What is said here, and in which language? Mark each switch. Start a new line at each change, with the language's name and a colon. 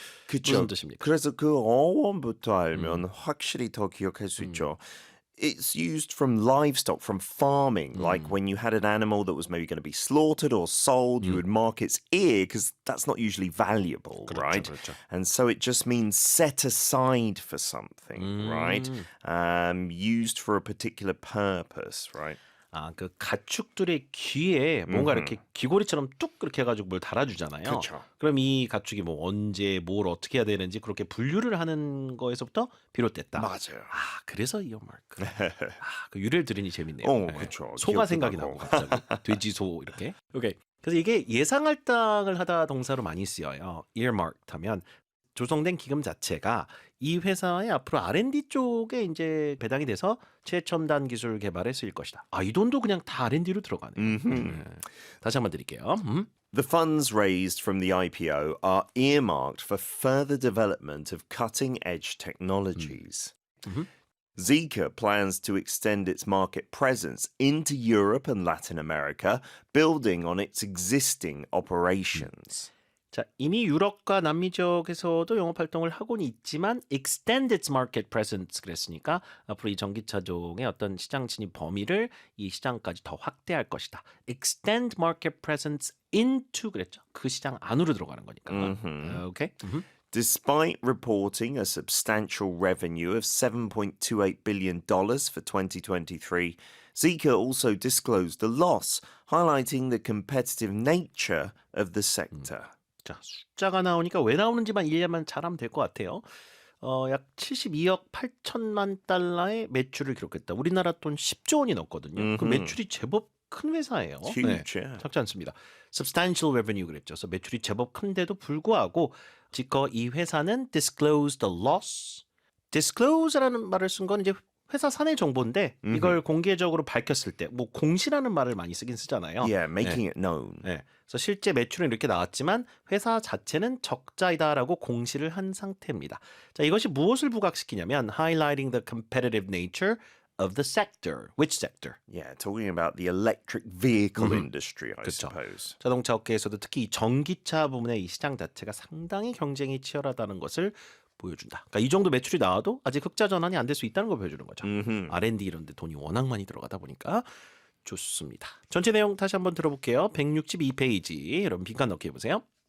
Korean: 무슨 뜻입니까? 그래서 그 어원부터 알면 확실히 더 기억할 수 있죠.
English: It's used from livestock, from farming. Like when you had an animal that was maybe going to be slaughtered or sold, you would mark its ear because that's not usually valuable, right?
Korean: 그렇죠.
English: And so it just means set aside for something, right? Used for a particular purpose, right?
Korean: 아, 그 가축들의 귀에 뭔가 이렇게 귀고리처럼 뚝 그렇게 해가지고 뭘 달아주잖아요. 그쵸. 그럼 이 가축이 뭐 언제 뭘 어떻게 해야 되는지 그렇게 분류를 하는 거에서부터 비롯됐다. 맞아요. 아, 그래서 이어마크. 아, 그 유래를 들으니 재밌네요. 그쵸. 소가 기억도 생각이 나고. 나고 갑자기 돼지 소 이렇게. 오케이. 그래서 이게 예상할당을 하다 동사로 많이 쓰여요. earmarked 하면 조성된 기금 자체가 이 회사의 앞으로 R&D 쪽에 이제 배당이 돼서 최첨단 기술 개발에 쓰일 것이다. 아, 이 돈도 그냥 다 R&D로 들어가네요. 다시 한번 드릴게요.
English: The funds raised from the IPO are earmarked for further development of cutting-edge technologies. Zeekr plans to extend its market presence into Europe and Latin America, building on its existing operations.
Korean: 자, 이미 유럽과 남미 지역에서도 영업 활동을 하고는 있지만
English: extend its market presence
Korean: 그랬으니까 앞으로 이 전기차종의 어떤 시장 진입 범위를 이 시장까지 더 확대할 것이다.
English: extend market presence into
Korean: 그랬죠. 그 시장 안으로 들어가는 거니까. 오케이.
English: Despite reporting a substantial revenue of $7.28 billion for 2023, Zeekr also disclosed a loss, highlighting the competitive nature of the sector.
Korean: 자, 숫자가 나오니까 왜 나오는지만 이해만 잘하면 될 것 같아요. 약 72억 8천만 달러의 매출을 기록했다. 우리나라 돈 10조 원이 넘거든요. 그 매출이 제법 큰 회사예요.
English: Huge, yeah.
Korean: 작지 않습니다.
English: Substantial revenue
Korean: 그랬죠. 그래서 매출이 제법 큰데도 불구하고 지금 이 회사는
English: disclosed a loss.
Korean: disclose라는 말을 쓴 건 이제 회사 사내 정보인데 이걸 공개적으로 밝혔을 때 뭐 공시라는 말을 많이 쓰긴 쓰잖아요.
English: Yeah, making it known.
Korean: 네. 그래서 실제 매출은 이렇게 나왔지만 회사 자체는 적자이다라고 공시를 한 상태입니다. 자, 이것이 무엇을 부각시키냐면
English: highlighting the competitive nature of the sector. Which sector? Yeah, talking about the electric vehicle industry, I
Korean: 그쵸.
English: suppose.
Korean: 자동차 업계에서도 특히 이 전기차 부문의 이 시장 자체가 상당히 경쟁이 치열하다는 것을 보여준다. 그러니까 이 정도 매출이 나와도 아직 흑자 전환이 안 될 수 있다는 걸 보여주는 거죠. R&D 이런 데 돈이 워낙 많이 들어가다 보니까 좋습니다. 전체 내용 다시 한번 들어볼게요. 162페이지. 여러분 빈칸 넣기 해보세요.